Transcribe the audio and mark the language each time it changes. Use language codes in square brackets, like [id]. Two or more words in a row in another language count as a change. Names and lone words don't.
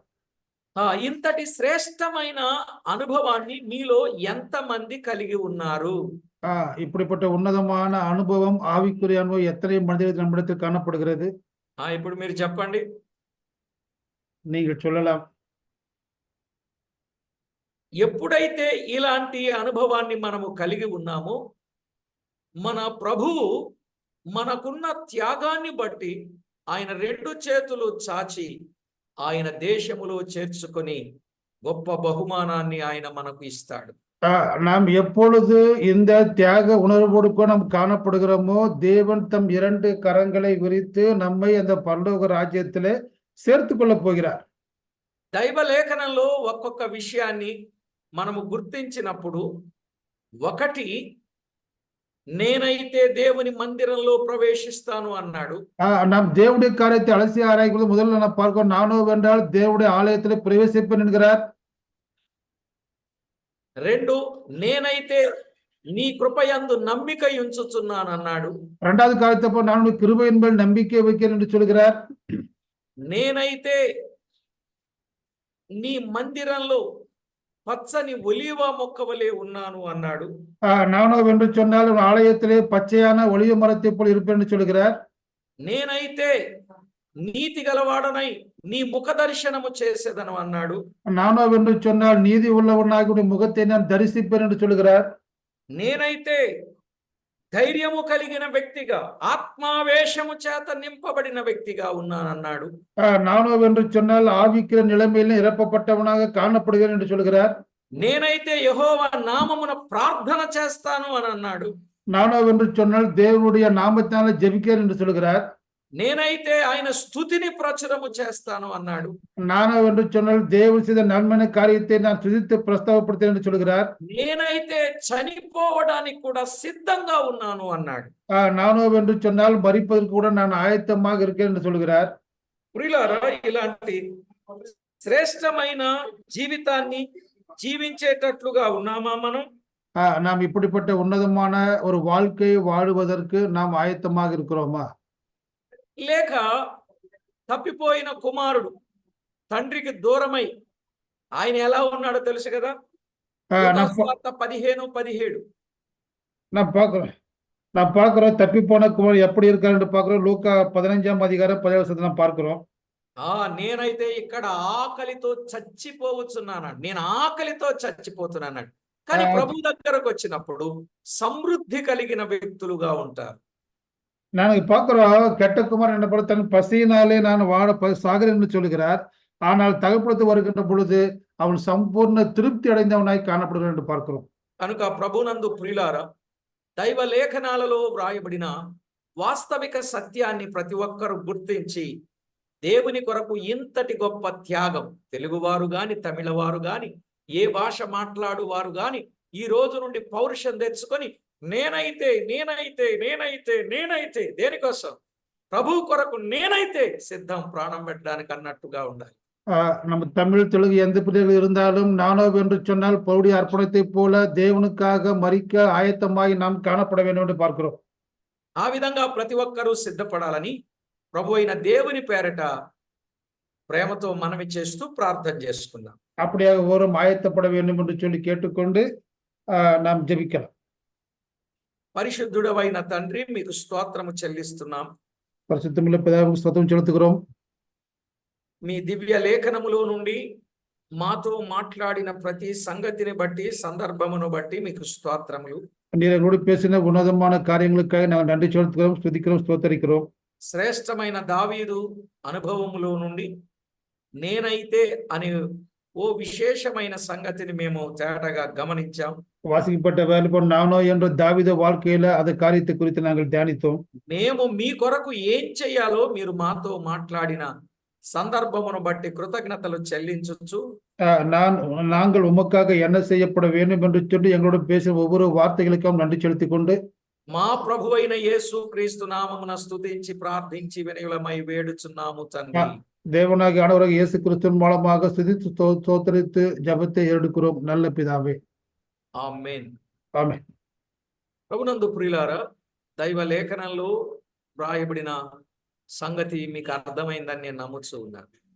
[te] ఇంతటి శ్రేష్టమైన అనుభవాన్ని మీలో ఎంతమంది కలిగి ఉన్నారు? [ta] இப்படிப்பட்ட உன்னதமான அனுபவம், ஆவிக்குரிய அனுபவம் எத்தனை மனிதர்கள் நம்மிடத்தில் காணப்படுகிறது? [te] ఇప్పుడు మీరు చెప్పండి. [ta] நீங்கள் சொல்லலாம். [te] ఎప్పుడైతే ఇలాంటి అనుభవాన్ని మనము కలిగి ఉన్నామో, మన ప్రభువు మనకున్న త్యాగాన్ని బట్టి ఆయన 2 చేతులు చాచి ఆయన దేశములో చేర్చుకొని గొప్ప బహుమానాన్ని ఆయన మనకు ఇస్తాడు. [ta] நாம் எப்பொழுது இந்த தியாக உணர்வோடு கூட நாம் காணப்படுகிறோமோ, தேவன் தம் 2 கரங்களை விரித்து நம்மை அந்த பரலோக ராஜ்யத்திலே சேர்த்துக் கொள்ளப் போகிறார். [te] దైవ లేఖనంలో ఒక్కొక్క విషయాన్ని మనము గుర్తించినప్పుడు, ఒకటి, నేనైతే దేవుని మందిరంలో ప్రవేశిస్తాను అన్నాడు. [ta] நாம் தேவனுடைய காரியத்தை அலசி ஆராய்வது முதல்ல நாம் பார்க்கிறோம். நானோ வென்றால் தேவனுடைய ஆலயத்திலே பிரவேசிப்பேன் என்கிறார். 2, [te] నేనైతే నీ కృపయందు నమ్మిక ఉంచుచున్నాను అన్నాడు. [ta] இரண்டாவது காரியத்தை நான் கிருபையின் மேல் நம்பிக்கை வைக்கிறேன் என்று சொல்கிறார். [te] నేనైతే నీ మందిరంలో పచ్చని ఒలీవ మొక్క వలె ఉన్నాను అన్నాడు. [ta] நானோ என்று சொன்னால் ஆலயத்திலே பச்சையான ஒலிவ மரத்தை போல் இருப்பேன் என்று சொல்கிறார். [te] నేనైతే నీతి గలవాడనై నీ ముఖ దర్శనము చేసేదను అన్నాడు. [ta] நானோ என்று சொன்னால் நீதி உள்ளவனாக முகத்தை நான் தரிசிப்பேன் என்று சொல்கிறார். [te] నేనైతే ధైర్యము కలిగిన వ్యక్తిగా, ఆత్మావేశము చేత నింపబడిన వ్యక్తిగా ఉన్నానన్నాడు. [ta] நானோ என்று சொன்னால் ஆவிக்கிற நிலைமையில நிரப்பப்பட்டவனாக காணப்படுகிறேன் என்று சொல்கிறார். [te] నేనైతే యెహోవా నామమున ప్రార్థన చేస్తాను అని అన్నాడు. [ta] நானோ என்று சொன்னால் தேவனுடைய நாமத்தினால ஜெபிக்கிறேன் என்று சொல்கிறார். [te] నేనైతే ఆయన స్తుతిని ప్రచురము చేస్తాను అన్నాడు. [ta] நானோ என்று சொன்னால் தேவன் செய்த நன்மையான காரியத்தை நான் துதித்து பிரஸ்தாபப்படுத்தேன் என்று சொல்கிறார். [te] నేనైతే చనిపోవడానికి కూడా సిద్ధంగా ఉన్నాను అన్నాడు. [ta] நானோ என்று சொன்னால் மரிப்பதற்கு கூட நான் ஆயத்தமாக இருக்கேன் என்று சொல்கிறார். [te] ప్రియులారా, ఇలాంటి శ్రేష్టమైన జీవితాన్ని జీవించేటట్లుగా ఉన్నామా మనం? [ta] நாம் இப்படிப்பட்ட உன்னதமான ஒரு வாழ்க்கையை வாழுவதற்கு நாம் ஆயத்தமாக இருக்கிறோமா? [te] లేక తప్పిపోయిన కుమారుడు తండ్రికి దూరమై ఆయన ఎలా ఉన్నాడో తెలుసు కదా. లూకా సువార్త 15:17. [ta] நான் பார்க்கிறோம் தப்பி போன குமார் எப்படி இருக்காரு என்று பார்க்கிறோம். லூக்கா 15ஆம் அதிகாரம் 17 வசனத்தை நாம் பார்க்கிறோம். [te] నేనైతే ఇక్కడ ఆకలితో చచ్చిపోవచ్చున్నాను, నేను ఆకలితో చచ్చిపోతున్నాను. కానీ ప్రభు దగ్గరకు వచ్చినప్పుడు సమృద్ధి కలిగిన వ్యక్తులుగా ఉంటారు. [ta] நான் பார்க்கிறோம் கெட்ட குமார் என்ன போல தன் பசியினாலே நான் சாகிறேன் என்று சொல்கிறார். ஆனால் தகப்பனத்து வருகின்ற பொழுது அவன் சம்பூர்ண திருப்தி அடைந்தவனாய் காணப்படுகிறான் என்று பார்க்கிறோம். [te] కనుక ప్రభునందు ప్రియులారా, దైవ లేఖనాలలో వ్రాయబడిన వాస్తవిక సత్యాన్ని ప్రతి ఒక్కరూ గుర్తించి దేవుని కొరకు ఇంతటి గొప్ప త్యాగం, తెలుగువారు గాని తమిళవారు గాని ఏ భాష మాట్లాడు వారు గాని ఈ రోజు నుండి పౌరుషం తెచ్చుకొని నేనైతే నేనైతే నేనైతే నేనైతే దేనికోసం? ప్రభు కొరకు నేనైతే సిద్ధం ప్రాణం పెట్టడానికి అన్నట్టుగా ఉండాలి. [ta] நம்ம தமிழ் தெலுங்கு எந்த பிள்ளைகள் இருந்தாலும் நானோ என்று சொன்னால் பவுடைய அர்ப்பணத்தை போல தேவனுக்காக மரிக்க ஆயத்தமாய் நாம் காணப்பட வேண்டும் என்று பார்க்கிறோம். [te] ఆ విధంగా ప్రతి ఒక్కరూ సిద్ధపడాలని ప్రభు అయిన దేవుని పేరట ప్రేమతో మనవి చేస్తూ ప్రార్థన చేసుకుందాం. [ta] அப்படியாக ஒருவரும் ஆயத்தப்பட வேண்டும் என்று சொல்லி கேட்டுக்கொண்டு நாம் ஜெபிக்கலாம். [te] పరిశుద్ధుడవైన తండ్రి, మీకు స్తోత్రము చెల్లిస్తున్నాం. పరిశుద్ధముల పితావుకు స్తోత్రం చెల్లిస్తున్నాం. మీ దివ్య లేఖనములో నుండి మాతో మాట్లాడిన ప్రతి సంగతిని బట్టి, సందర్భమును బట్టి మీకు స్తోత్రములు. [ta] நீர் எங்களோடு பேசின உன்னதமான காரியங்களுக்காக நாங்கள் நன்றி செலுத்துகிறோம், ஸ்துதிக்கிறோம், ஸ்தோத்தரிக்கிறோம். [te] శ్రేష్టమైన దావీదు అనుభవములో నుండి నేనైతే అనే ఓ విశేషమైన సంగతిని మేము తేటగా గమనించాం. [ta] వాసిக்கப்பட்ட வேலைப்போ நானோ என்ற தாவீது வாழ்க்கையில அந்த காரியத்தை குறித்து நாங்கள் தியானித்தோம். [te] మేము మీ కొరకు ఏం చేయాలో మీరు మాతో మాట్లాడిన సందర్భమును బట్టి కృతజ్ఞతలు చెల్లించొచ్చు. [ta] நாங்கள் உமக்காக என்ன செய்யப்பட வேண்டும் என்று சொல்லி எங்களோடு பேசிய ஒவ்வொரு வார்த்தைகளுக்கும் நன்றி செலுத்திக் கொண்டு [te] మా ప్రభువైన యేసు క్రీస్తు నామమున స్తుతించి ప్రార్థించి వినయులమై వేడుచున్నాము తండ్రి. [ta] தேவனாகிய ஆண்டவராகிய இயேசு கிறிஸ்துவின் மூலமாக ஸ்துதித்து ஸ்தோத்திரித்து ஜெபத்தை எடுக்கிறோம் நல்ல பிதாவே. [te] ఆమేన్. ఆమేన్. ప్రభునందు ప్రియులారా, దైవ లేఖనంలో వ్రాయబడిన సంగతి మీకు అర్థమైందని నేను నమ్ముతూ ఉన్నాను.